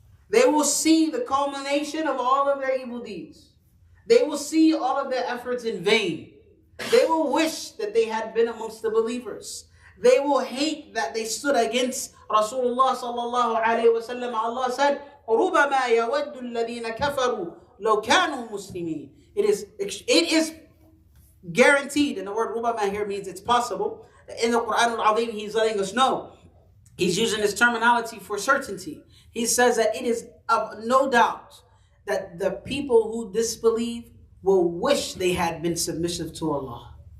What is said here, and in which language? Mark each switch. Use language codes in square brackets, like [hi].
[en] They will see the culmination of all of their evil deeds. They will see all of their efforts in vain. They will wish that they had been amongst the believers. They will hate that they stood against Rasulullah sallallahu alayhi wa sallam. Allah said, [ar] رُبَمَا يَوَدُّ الَّذِينَ كَفَرُوا لَوْ كَانُوا مُسْلِمِينَ. [en] It is guaranteed, and the word رُبَمَا here means it's possible. In the Quran al-Azim, He's letting us know. He's using this terminology for certainty. He says that it is of no doubt that the people who disbelieve will wish they had been submissive to Allah.